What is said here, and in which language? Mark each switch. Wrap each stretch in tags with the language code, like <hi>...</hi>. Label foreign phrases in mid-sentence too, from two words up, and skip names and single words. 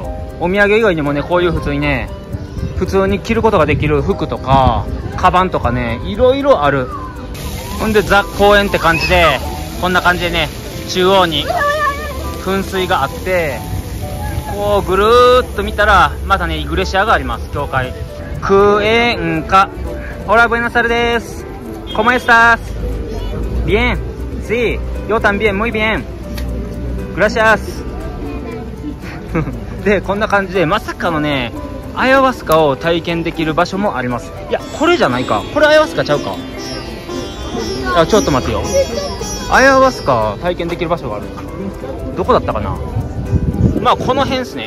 <ja>お土産以外にもねこういう普通に着ることができる服とかカバンとかねいろいろある。ほんでザ公園って感じでこんな感じでね中央に噴水があってこうぐるーっと見たらまたねイグレシアがあります。教会クエンカ。ホラブエナサルです。</ja> <es>¿Cómo estás? Bien. Sí. Yo también. Muy bien. Gracias.</es> <ja>でこんな感じでまさかのねアヤワスカを体験できる場所もあります。いやこれじゃないか、これアヤワスカちゃうか。あちょっと待ってよ、アヤワスカ体験できる場所がある。どこだったかな。まあこの辺ですね。</ja>